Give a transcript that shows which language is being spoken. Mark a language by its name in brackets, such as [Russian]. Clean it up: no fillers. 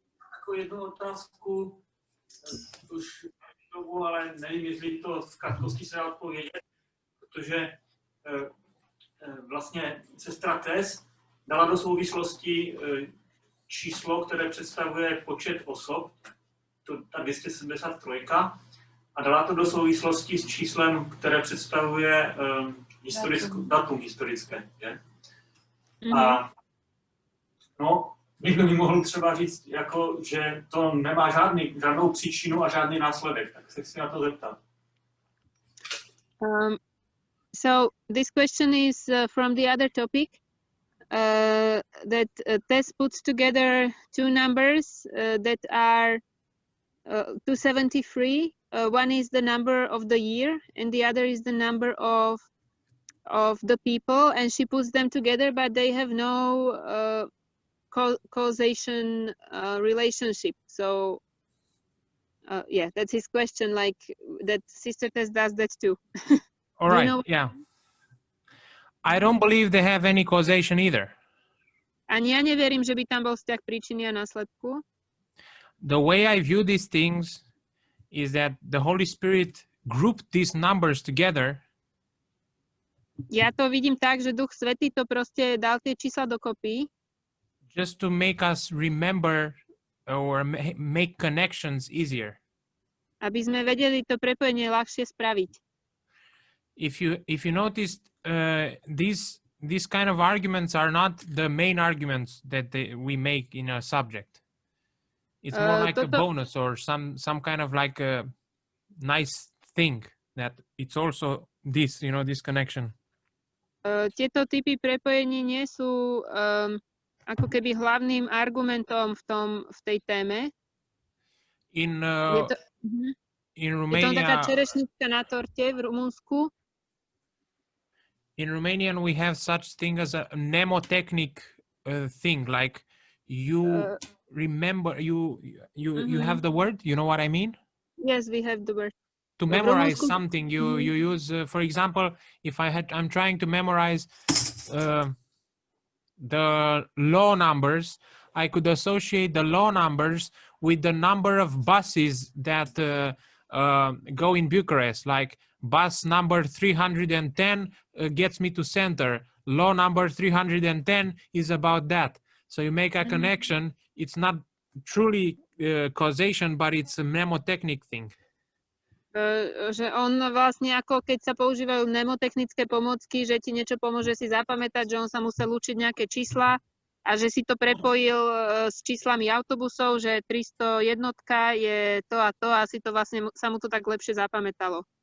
[Czech] Jako jednu otázku už tomu, ale nevím, jestli to v krátkosti se dá odpovědět, protože vlastně sestra Tess dala do souvislosti číslo, které představuje počet osob, ta 273, a dala to do souvislosti s číslem, které představuje datum historické. Že? A no, někdo mi mohl třeba říct, jako, že to nemá žádnou příčinu a žádný následek, tak se chci na to zeptat. [English] So this question is from the other topic that Tess puts together 2 numbers that are 273. One is the number of the year and the other is the number of the people, and she puts them together, but they have no causation relationship. So yeah, that's his question, like that Sister Tess does that too. All right, yeah. I don't believe they have any causation either. [Slovak] Ani ja neverím, že by tam bol vzťah príčiny a následku. [English] The way I view these things is that the Holy Spirit grouped these numbers together. [Slovak] Ja to vidím tak, že Duch Svätý to proste dal tie čísla dokopy. [English] Just to make us remember or make connections easier. [Slovak] Aby sme vedeli to prepojenie ľahšie spraviť. [English] If you noticed, these kind of arguments are not the main arguments that we make in a subject. It's more like a bonus or some kind of like a nice thing that it's also this, this connection. [Slovak] Tieto typy prepojení nie sú ako keby hlavným argumentom v tej téme. [English] In [Slovak] Je [English] Romania, [Slovak] to taká čerešnička na torte v Rumunsku. [English] In Romanian, we have such thing as a mnemotechnic thing, like you remember, you have the word, you know what I mean? Yes, we have the word. To memorize something, you use, for example, if I'm trying to memorize the law numbers, I could associate the law numbers with the number of buses that go in Bucharest, like bus number 310 gets me to center. Law number 310 is about that. So you make a connection. It's not truly causation, but it's a mnemotechnic thing. [Slovak] Že on vlastne ako keď sa používajú mnemotechnické pomôcky, že ti niečo pomôže si zapamätať, že on sa musel učiť nejaké čísla a že si to prepojil s číslami autobusov, že 301 je to a si to vlastne sa mu to tak lepšie zapamätalo.